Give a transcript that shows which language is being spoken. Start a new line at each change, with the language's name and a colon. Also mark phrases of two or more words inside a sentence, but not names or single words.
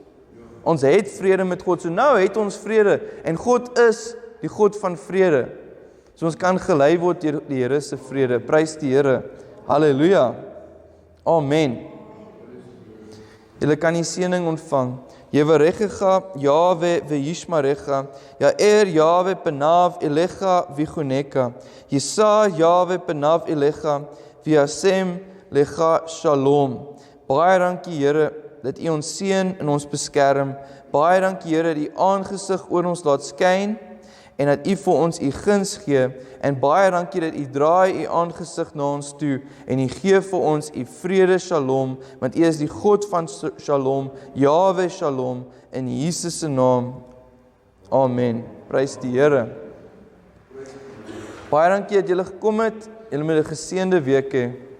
Afrikaans: Ons het vrede met God. So nou het ons vrede en God is die God van vrede. So ons kan gelei word deur die Here se vrede. Prys die Here. Halleluja. Amen. Julle kan die seëning ontvang.
Hebrew: יברכך יהוה וישמרך, יאר יהוה פניו אליך ויחנך, ישא יהוה פניו אליך, וישם לך שלום.
Afrikaans: Baie dankie Here, dat U ons seën en ons beskerm. Baie dankie Here, dat U aangesig oor ons laat skyn, en dat U vir ons U guns gee, en baie dankie dat U draai U aangesig na ons toe, en U gee vir ons U vrede shalom, want U is die God van shalom, Yahweh shalom, in Jesus se naam. Amen. Prys die Here. Baie dankie dat julle gekom het, julle moet 'n geseënde week hê.